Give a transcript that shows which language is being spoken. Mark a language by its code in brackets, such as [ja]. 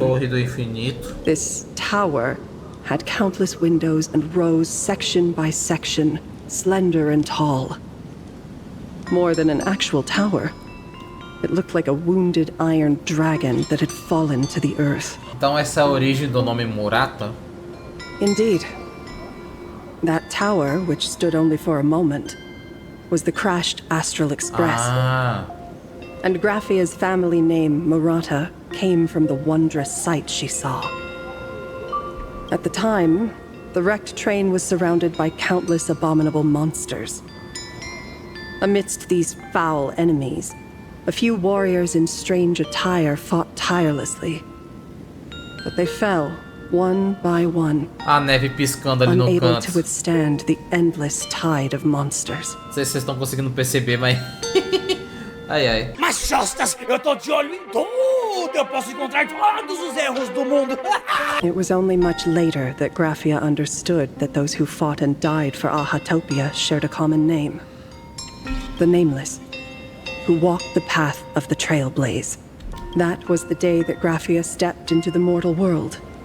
[pt] Torre do Infinito. [en] This tower had countless windows and rose section by section, slender and tall. More than an actual tower, it looked like a wounded iron dragon that had fallen to the earth. [pt] Então essa é a origem do nome Murata? [en] Indeed. That tower, which stood only for a moment, was the crashed Astral Express. And Graphia's family name, Murata, came from the wondrous sight she saw. At the time, the wrecked train was surrounded by countless abominable monsters. Amidst these foul enemies, a few warriors in strange attire fought tirelessly. But they fell, one by one, [pt] a neve piscando ali no [en] unable [pt] canto. [en] to withstand the endless tide of monsters. [pt] Não sei se vocês estão conseguindo perceber, mas... ai. Mas, Shostas, eu tô de olho em tudo! Eu posso encontrar todos os erros do mundo! [en] It was only much later that Graphia understood that those who fought and died for Ahatopia shared a common name. The Nameless, who walked the path of the Trailblaze. That was the day that Graphia stepped into the mortal world.